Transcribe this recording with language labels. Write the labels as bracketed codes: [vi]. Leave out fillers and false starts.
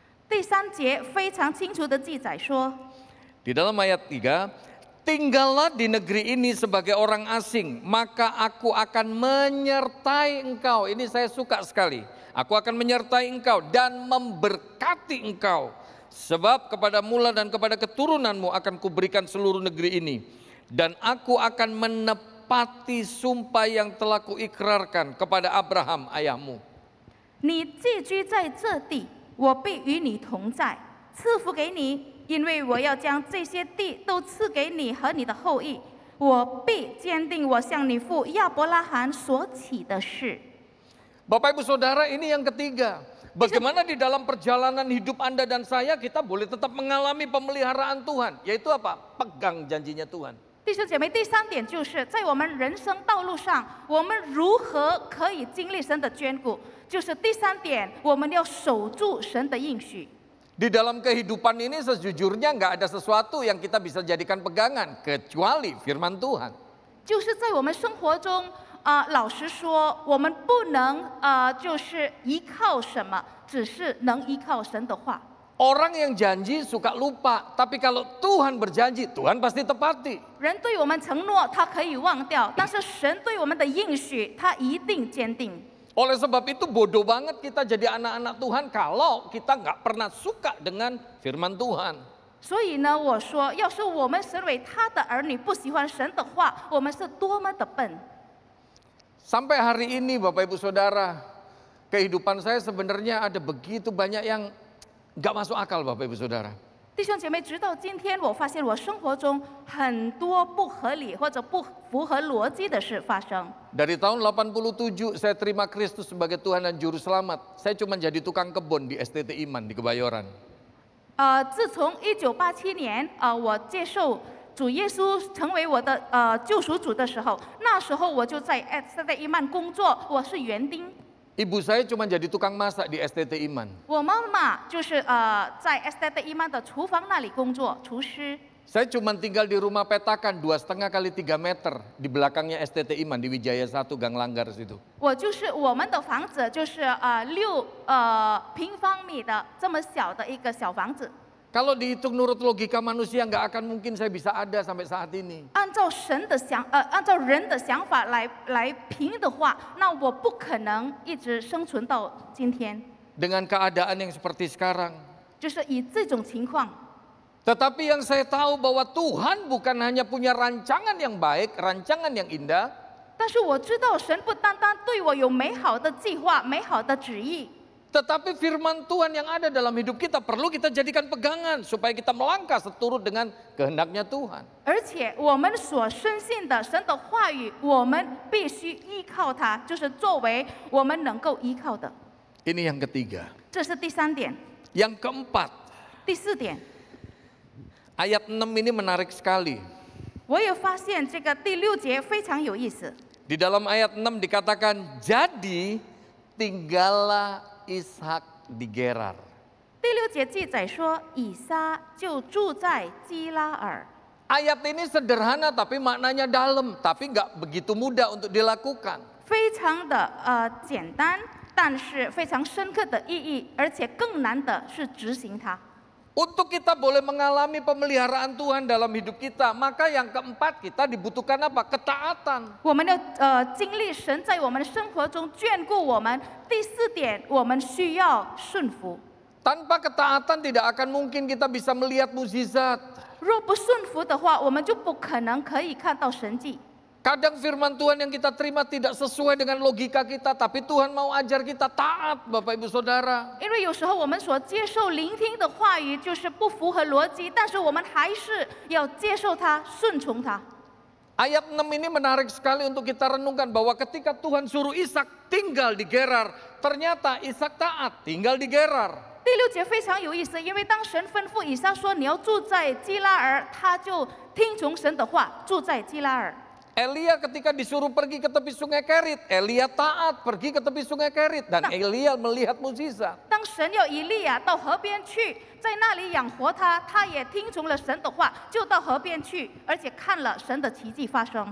[zh] 第三节非常清楚的记载说， [id] Di dalam ayat 3, tinggallah di negeri ini sebagai orang asing, maka aku akan menyertai engkau. Ini saya suka sekali. Aku akan menyertai engkau dan memberkati engkau. Sebab kepada mula dan kepada keturunanmu akan kuberikan seluruh negeri ini. Dan aku akan menepati sumpah yang telah kuikrarkan kepada Abraham ayahmu. [zh] 你寄居在这地，我必与你同在，赐福给你，因为我要将这些地都赐给你和你的后裔。我必坚定我向你父亚伯拉罕所起的事。 [id] Bapak Ibu Saudara, ini yang ketiga. Bagaimana di dalam perjalanan hidup Anda dan saya kita boleh tetap mengalami pemeliharaan Tuhan. Yaitu apa? Pegang janjinya Tuhan. [zh] 弟兄姐妹，第三点就是在我们人生道路上，我们如何可以经历神的眷顾？就是第三点，我们要守住神的应许。 [id] Di dalam kehidupan ini sejujurnya nggak ada sesuatu yang kita bisa jadikan pegangan kecuali firman Tuhan. [zh] 就是在我们生活中，老实说，我们不能就是依靠什么，只是能依靠神的话。 [id] Orang yang janji suka lupa, tapi kalau Tuhan berjanji, Tuhan pasti tepati. [zh] 人对我们承诺，他可以忘掉，但是神对我们的应许，他一定坚定。 [id] Oleh sebab itu bodoh banget kita jadi anak-anak Tuhan kalau kita nggak pernah suka dengan firman Tuhan. [zh] 所以呢，我说，要是我们身为他的儿女不喜欢神的话，我们是多么的笨。 [id] Sampai hari ini Bapak Ibu Saudara, kehidupan saya sebenarnya ada begitu banyak yang nggak masuk akal Bapak Ibu Saudara. [zh] 弟兄姐妹，直到今天，我发现我生活中很多不合理或者不符合逻辑的事发生。 [id] Dari tahun 87 saya terima Kristus sebagai Tuhan dan Juru Selamat. Saya cuma jadi tukang kebun di STT Iman di Kebayoran. [zh] 自从1987年，我接受主耶稣成为我的救赎主的时候，那时候我就在伊曼工作，我是园丁。 [id] Ibu saya cuma jadi tukang masak di STT Iman. [zh] 我妈妈就是在 STT 伊曼的厨房那里工作，厨师。 [id] Saya cuma tinggal di rumah petakan 2,5 kali 3 meter di belakangnya STT Iman di Wijaya 1 Gang Langgar situ. [zh] 我们的房子就是6平方米的这么小的一个小房子。 [id] Kalau dihitung nurut logika manusia nggak akan mungkin saya bisa ada sampai saat ini. [zh] 按照人的想法来评的话，那我不可能一直生存到今天。 [id] Dengan keadaan yang seperti sekarang. [zh] 就是以这种情况。 [id] Tetapi yang saya tahu bahwa Tuhan bukan hanya punya rancangan yang baik, rancangan yang indah. [zh] 但是我知道神不单单对我有美好的计划、美好的旨意。 [id] Tetapi firman Tuhan yang ada dalam hidup kita perlu kita jadikan pegangan supaya kita melangkah seturut dengan kehendaknya Tuhan. [zh] 而且我们所深信的神的话语，我们必须依靠它，就是作为我们能够依靠的。 [id] Ini yang ketiga. [zh] 这是第三点。 [id] Yang keempat. [zh] 第四点， [id] Ayat 6 ini menarik sekali. [zh] 我也发现这个第6节非常有意思。 [id] Di dalam ayat 6 dikatakan, jadi tinggallah Ishak di Gerar. [zh] 第6节记载说，以撒就住在基拉尔。 [id] Ayat ini sederhana tapi maknanya dalam, tapi nggak begitu mudah untuk dilakukan. [zh] 非常的简单，但是非常深刻的意义，而且更难的是执行它。 [id] Untuk kita boleh mengalami pemeliharaan Tuhan dalam hidup kita, maka yang keempat kita dibutuhkan apa? Ketaatan. [zh] 我们要经历神在我们的生活中眷顾我们。第4点，我们需要顺服。 [id] Tanpa ketaatan tidak akan mungkin kita bisa melihat mukjizat. [zh] 若不顺服的话，我们就不可能可以看到神迹。 [id] Kadang firman Tuhan yang kita terima tidak sesuai dengan logika kita, tapi Tuhan mau ajar kita taat, Bapak Ibu Saudara. [zh] 因为有时候我们所接受聆听的话语就是不符合逻辑，但是我们还是要接受它，顺从它。 [id] Ayat 6 ini menarik sekali untuk kita renungkan bahwa ketika Tuhan suruh Ishak tinggal di Gerar, ternyata Ishak taat tinggal di Gerar. [zh] 第6节非常有意思，因为当神吩咐以撒说你要住在基拉尔，他就听从神的话，住在基拉尔。 [id] Elia ketika disuruh pergi ke tepi sungai Kerit, Elia taat pergi ke tepi sungai Kerit dan Elia melihat mukjizat. [zh] 当神要以利亚到河边去，在那里养活他，他也听从了神的话，就到河边去，而且看了神的奇迹发生。